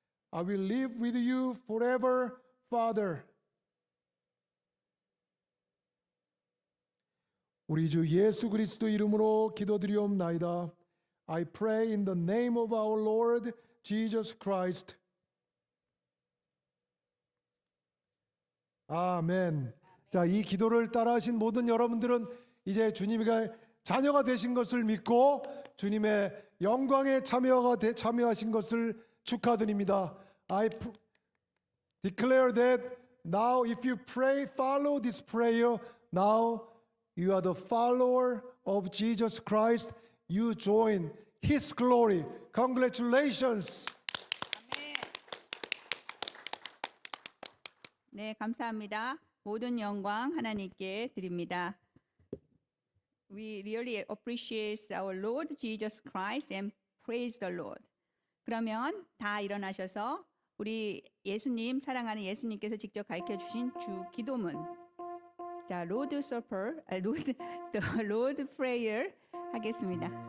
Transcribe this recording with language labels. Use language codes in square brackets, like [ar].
[en] I will live with you forever, Father. [ko] 우리 주 예수 그리스도 이름으로 기도드리옵나이다. [en] I pray in the name of our Lord Jesus Christ. [ko] 아멘. 자, 이 기도를 따라하신 모든 여러분들은 이제 주님의 자녀가 되신 것을 믿고 주님의 영광에 참여하신 것을 축하드립니다. [en] I declare that now if you pray, follow this prayer, now you are the follower of Jesus Christ. You join His glory. Congratulations. [ko] 네, 감사합니다. 모든 영광 하나님께 드립니다. [en] We really appreciate our Lord Jesus Christ and praise the Lord. [ko] 그러면 다 일어나셔서 우리 예수님, 사랑하는 예수님께서 직접 가르쳐 주신 주 기도문. 자, [en] Lord Supper, the Lord Prayer [ko] 하겠습니다.